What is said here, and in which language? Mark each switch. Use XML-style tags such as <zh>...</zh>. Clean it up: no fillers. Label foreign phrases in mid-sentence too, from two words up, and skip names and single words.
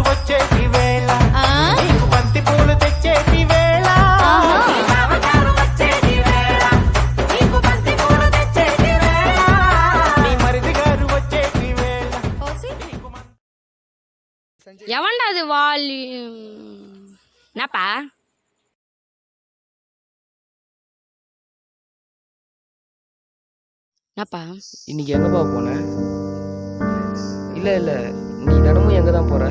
<te>వచ్చేటి వేళ నీకు బంతి పూలు తెచ్చేటి వేళ. నీ బావగారు వచ్చేటి వేళ నీకు బంతి పూలు తెచ్చేటి వేళ. నీ మరిది గారు వచ్చేటి వేళ.</te> <ta>எவன்டா அது வாலி? என்னப்பா? என்னப்பா? இன்னைக்கு எங்கப்பா போன? இல்லை நீ தினமும் எங்கே தான் போற?</ta>